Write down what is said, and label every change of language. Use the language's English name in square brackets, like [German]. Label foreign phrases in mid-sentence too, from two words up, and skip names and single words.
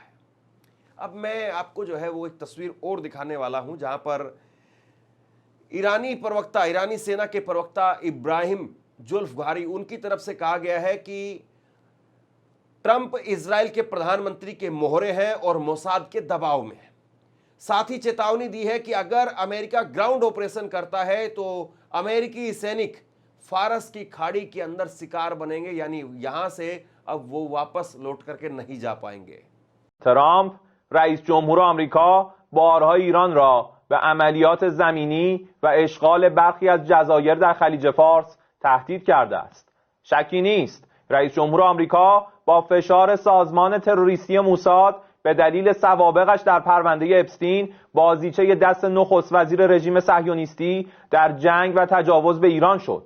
[Hindi] अब मैं आपको जो है वो एक तस्वीर और दिखाने वाला हूं जहां पर ईरानी सेना के प्रवक्ता इब्राहिम जुल्फघारी, उनकी तरफ से कहा गया है कि ट्रंप इजराइल के प्रधानमंत्री के मोहरे हैं और मोसाद के दबाव में है। साथ ही चेतावनी दी है कि अगर अमेरिका [English] ground operation [Hindi] करता है तो अमेरिकी सैनिक फारस की खाड़ी के अंदर शिकार बनेंगे, यानी यहां से अब वो वापस लौट करके नहीं जा पाएंगे। [Persian] ترامپ رئیس جمهور آمریکا بارها ایران را به عملیات زمینی و اشغال برخی از جزایر در خلیج فارس تهدید کرده است. شکی نیست رئیس جمهور آمریکا با فشار سازمان تروریستی موساد به دلیل سوابقش در پرونده اپستین بازیچه دست نخست وزیر رژیم صهیونیستی در جنگ و تجاوز به ایران شد.